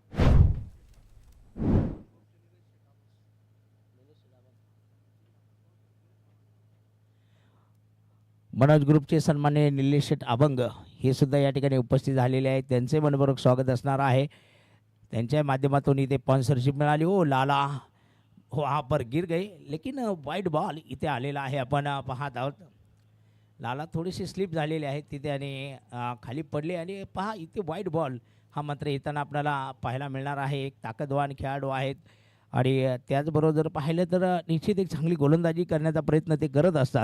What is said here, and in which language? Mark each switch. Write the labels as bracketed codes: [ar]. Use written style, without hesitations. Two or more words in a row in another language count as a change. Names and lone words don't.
[mr] मनोज ग्रुपचे सन्माननीय निलेश शेठ अभंग हे सुद्धा या ठिकाणी उपस्थित झालेले आहेत. त्यांचे मनपूर्वक स्वागत असणार आहे. त्यांच्या माध्यमातून इथे स्पॉन्सरशिप मिळाली. ओ लाला हो हा [hi] पर गिर गए लेकिन [en] white ball [mr] इथे आलेला आहे. आपण पाहत आहोत लाला थोडीशी स्लिप झालेली आहे तिथे आणि खाली पडले आणि पहा इथे [en] white ball [mr] हा मात्र येताना आपल्याला पाहायला मिळणार आहे. एक ताकदवान खेळाडू आहेत आणि त्याचबरोबर जर पाहिलं तर निश्चित एक चांगली गोलंदाजी करण्याचा प्रयत्न ते करत असतात.